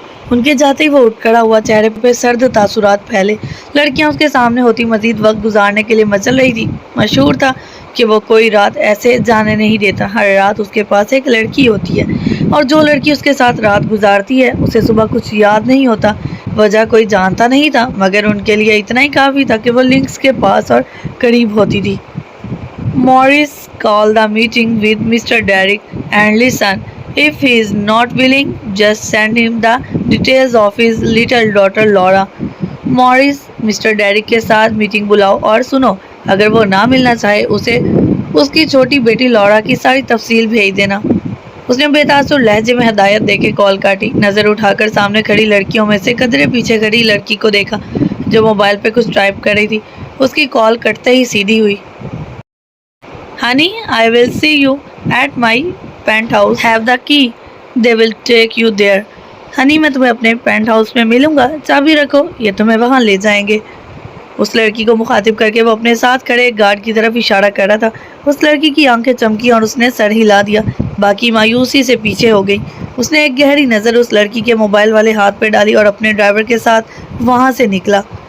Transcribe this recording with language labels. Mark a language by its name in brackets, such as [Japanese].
[Urdu] ان کے جاتے ہی وہ اٹھ کھڑا ہوا، چہرے پہ سرد تاثرات پھیلے۔ لڑکیاں اس کے سامنے ہوتی مزید وقت گزارنے کے لیے مچل رہی تھی۔ مشہور تھا کہ وہ کوئی رات ایسے جانے نہیں دیتا، ہر رات اس کے پاس ایک لڑکی ہوتی ہے، اور جو لڑکی اس کے ساتھ رات گزارتی ہے اسے صبح کچھ یاد نہیں ہوتا، وجہ کوئی جانتا نہیں تھا، مگر ان کے لیے اتنا ہی کافی تھا کہ وہ لنکس کے پاس اور قریب ہوتی تھی۔ [English] Morris called the meeting with Mr. Derrick and listen. If he is not willing, just send him the details of his little daughter Laura. Morris, Mr. [Urdu] Derrick کے ساتھ میٹنگ بلاؤ اور سنو، اگر وہ نہ ملنا چاہے اسے اس کی چھوٹی بیٹی لورا کی ساری تفصیل بھیج دینا۔ اس نے بے تاثر لہجے میں ہدایت دے کے کال کاٹی. نظر اٹھا کر سامنے کھڑی لڑکیوں میں سے قدرے پیچھے کھڑی لڑکی کو دیکھا جو موبائل پہ کچھ ٹائپ کر رہی تھی. اس کی کال کٹتے ہی سیدھی ہوئی. [English] Honey, I will see you at my penthouse. Have the key. They will take you there. [Urdu] Honey میں تمہیں اپنے پینٹ ہاؤس میں ملوں گا, چابی رکھو, یہ تمہیں وہاں لے جائیں گے. اس لڑکی کو مخاطب کر کے وہ اپنے ساتھ کھڑے ایک گارڈ کی طرف اشارہ کر رہا تھا. اس لڑکی کی آنکھیں چمکی اور اس نے سر ہلا دیا. باقی مایوسی سے پیچھے ہو گئی. اس نے ایک گہری نظر اس لڑکی کے موبائل والے ہاتھ پہ ڈالی اور اپنے ڈرائیور کے ساتھ وہاں سے نکلا.